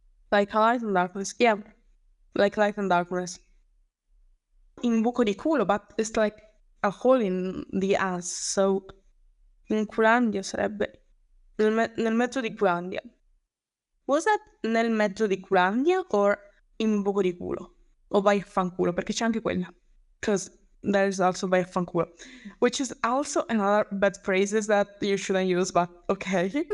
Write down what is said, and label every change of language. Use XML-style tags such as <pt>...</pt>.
<en>Like light and darkness. Yeah, like light and darkness.</en> <it>In buco di culo,</it> <en>but it's like a hole in the ass. So</en> <it>in culandia sarebbe nel mezzo di culandia.</it> <en>Was that</en> <it>nel mezzo di culandia or in buco di culo? O vai a fanculo, perché c'è anche quella.</it> <en>Because there is also</en> <it>vai a fanculo.</it> <en>Which is also another bad phrases that you shouldn't use, but okay.</en>